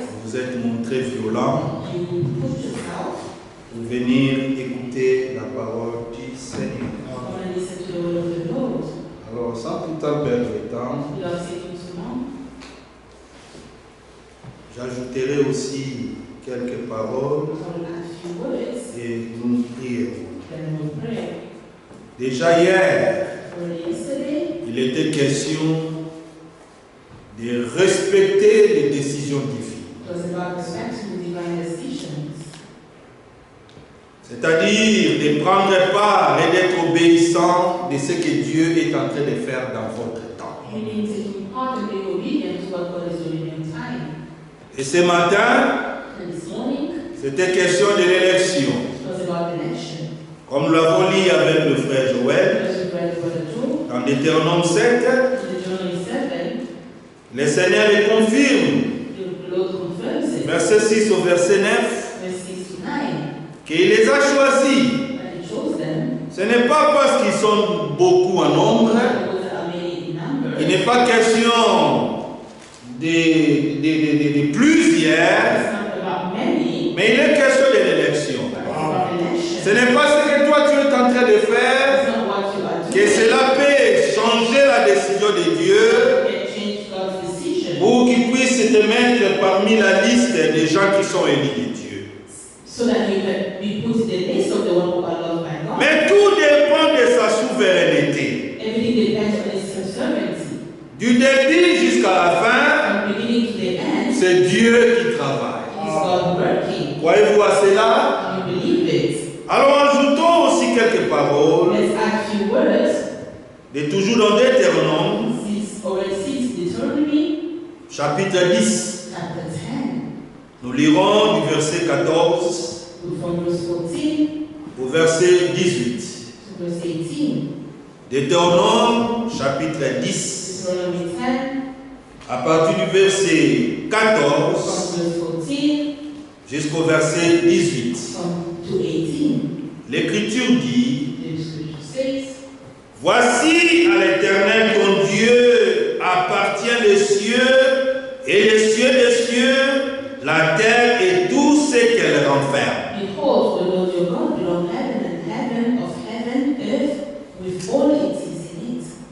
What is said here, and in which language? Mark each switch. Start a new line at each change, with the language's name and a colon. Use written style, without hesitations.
French: vous vous êtes montré violent
English: you put yourself
French: pour venir écouter la parole du Seigneur.
English: come and listen to the word of the Lord.
French: Alors, sans tout en perdre de temps,
English: Without taking too long,
French: j'ajouterai aussi quelques paroles
English: I will add a few words,
French: et nous prierons.
English: then we'll pray.
French: Déjà hier,
English: For yesterday,
French: il était question de respecter les décisions divines.
English: it was about respecting divine decisions.
French: C'est-à-dire de prendre part et d'être obéissant de ce que Dieu est en train de faire dans votre temps.
English: Meaning taking part and being obedient to what God is doing in time.
French: Et ce matin,
English: And this morning,
French: c'était question de l'élection.
English: it was about election.
French: Comme nous l'avons lu avec le frère Joël,
English: As we read Brother Joe,
French: dans Deutéronome 7,
English: in Deuteronomy 7,
French: le Seigneur le confirme,
English: the Lord confirms it.
French: verset 6 au verset 9,
English: Verse 6 to 9.
French: qu'il les a choisis.
English: And he chose them.
French: Ce n'est pas parce qu'ils sont beaucoup en nombre,
English: Because there are many in number.
French: il n'est pas question de plusieurs,
English: It's not about many,
French: mais il est question de l'élection.
English: but it's about election.
French: Ce n'est pas ce que toi tu es en train de faire
English: It's not what you are
French: que
English: doing.
French: cela peut changer la décision de Dieu
English: It change God's decision.
French: pour qu'il puisse te mettre parmi la liste des gens qui sont élus de Dieu.
English: So that you can be put in the list of the one who are loved by God.
French: Mais tout dépend de sa souveraineté.
English: Everything depends on his sovereignty.
French: Du début jusqu'à la fin,
English: From beginning to the end,
French: c'est Dieu qui travaille.
English: it is God working.
French: Croyez-vous à cela?
English: And you believe it.
French: Alors ajoutons aussi quelques paroles,
English: Let's add a few words.
French: de toujours dans Deutéronome,
English: 6 Deuteronomy,
French: chapitre 10.
English: chapter 10.
French: Nous lirons du verset 14
English: From verse 14
French: au verset 18.
English: to verse 18.
French: Deutéronome, chapitre 10,
English: Deuteronomy 10,
French: à partir du verset 14
English: from verse 14
French: jusqu'au verset 18.
English: to 18.
French: L'Écriture dit:
English: The scripture says,
French: Voici à l'Éternel ton Dieu appartient les cieux et les cieux des cieux, la terre et tout ce qu'elle renferme.
English: Behold, the Lord your God belong heaven and heaven of heaven, earth, with all it is in it.